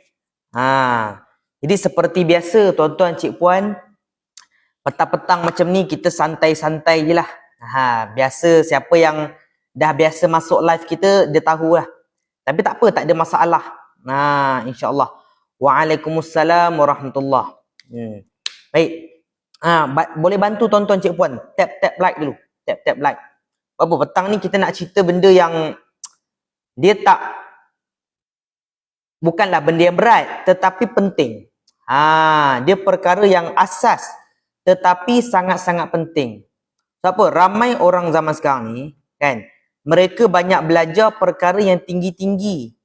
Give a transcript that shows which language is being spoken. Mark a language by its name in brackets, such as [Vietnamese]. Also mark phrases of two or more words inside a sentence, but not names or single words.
[Malay] Jadi seperti biasa tuan-tuan cik puan, petang-petang macam ni kita santai-santai je lah. Biasa siapa yang dah biasa masuk live kita dia tahu lah. Tapi tak apa, tak ada masalah. InsyaAllah. [Arabic] وعليكم السلام ورحمة الله. [Malay] Baik. Boleh bantu tuan-tuan cik puan [English] tap like [Malay] dulu. [English] Tap like. [Malay] Apa petang ni kita nak cerita benda yang dia bukanlah benda yang berat tetapi penting. Dia perkara yang asas tetapi sangat-sangat penting. Sebab apa? Ramai orang zaman sekarang ni kan, mereka banyak belajar perkara yang tinggi-tinggi.